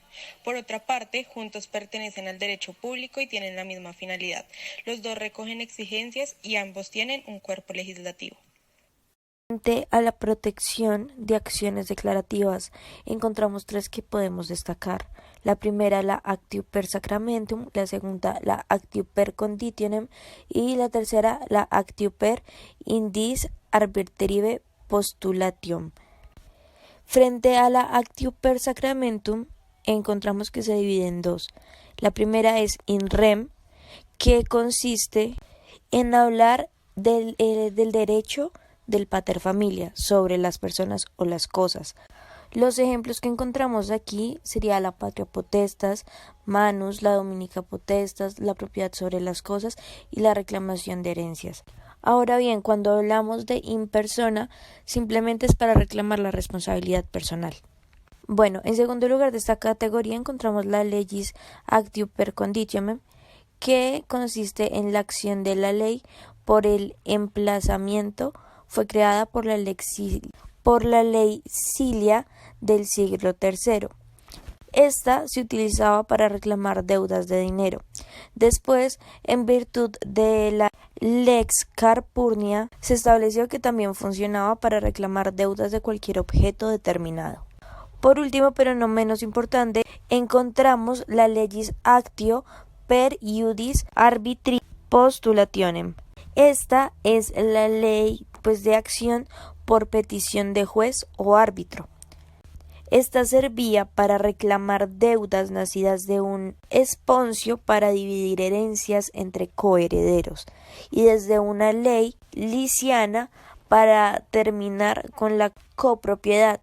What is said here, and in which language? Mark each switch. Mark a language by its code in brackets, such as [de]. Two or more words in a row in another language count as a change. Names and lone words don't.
[es] Por otra parte, juntos pertenecen al derecho público y tienen la misma finalidad. Los dos recogen exigencias y ambos tienen un cuerpo legislativo. Frente a la protección de acciones declarativas, encontramos 3 que podemos destacar. La primera, la [la] actio per sacramentum, [es] la segunda, la [la] actio per conditionem [es] y la tercera, la [la] actio per indis arbitrative postulatium. [es] Frente a la [la] actio per sacramentum, [es] encontramos que se divide en 2. La primera es [la] in rem, [es] que consiste en hablar del derecho del pater familia sobre las personas o las cosas. Los ejemplos que encontramos aquí sería la [la] patria potestas, [es] manus, la [la] dominica potestas, [es] la propiedad sobre las cosas y la reclamación de herencias. Ahora bien, cuando hablamos de [la] in persona, [es] simplemente es para reclamar la responsabilidad personal. Bueno, en segundo lugar de esta categoría encontramos la [la] legis actio per conditionem, [es] que consiste en la acción de la ley por el emplazamiento. Fue creada por por la ley Cilia del siglo III. Esta se utilizaba para reclamar deudas de dinero. Después, en virtud de la Lex Calpurnia, se estableció que también funcionaba para reclamar deudas de cualquier objeto determinado. Por último, pero no menos importante, encontramos la [la] Legis Actio per iudis arbitri postulationem. [es] Esta es la ley de acción por petición de juez o árbitro. Esta servía para reclamar deudas nacidas de un esponcio para dividir herencias entre coherederos y desde una ley liciana para terminar con la copropiedad.